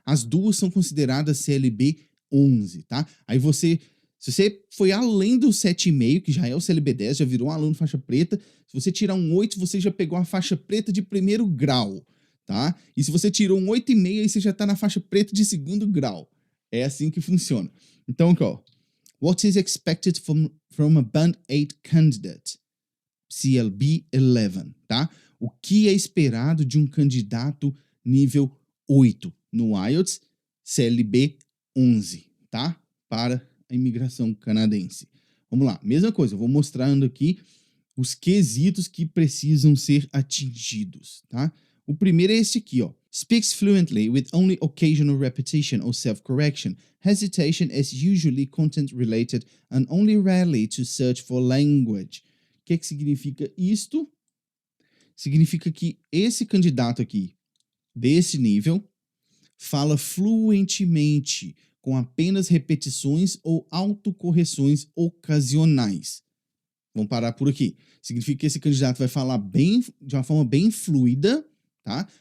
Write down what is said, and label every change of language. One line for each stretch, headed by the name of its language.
Portuguese: As duas são consideradas CLB11, tá? Aí você... Se você foi além do 7,5, que já é o CLB10, já virou um aluno faixa preta, se você tirar um 8, você já pegou a faixa preta de primeiro grau, tá? E se você tirou um 8,5, aí você já tá na faixa preta de segundo grau. É assim que funciona. Então, aqui, ó.
English: What is expected from a Band 8 candidate?
Portuguese: CLB 11, tá? O que é esperado de um candidato nível 8 no IELTS CLB 11, tá? Para a imigração canadense. Vamos lá, mesma coisa, eu vou mostrando aqui os quesitos que precisam ser atingidos, tá? O primeiro é esse aqui, ó.
English: Speaks fluently with only occasional repetition or self-correction. Hesitation is usually content-related and only rarely to search for language.
Portuguese: O que significa isto? Significa que esse candidato aqui, desse nível, fala fluentemente, com apenas repetições ou autocorreções ocasionais. Vamos parar por aqui. Significa que esse candidato vai falar de uma forma bem fluida, tá?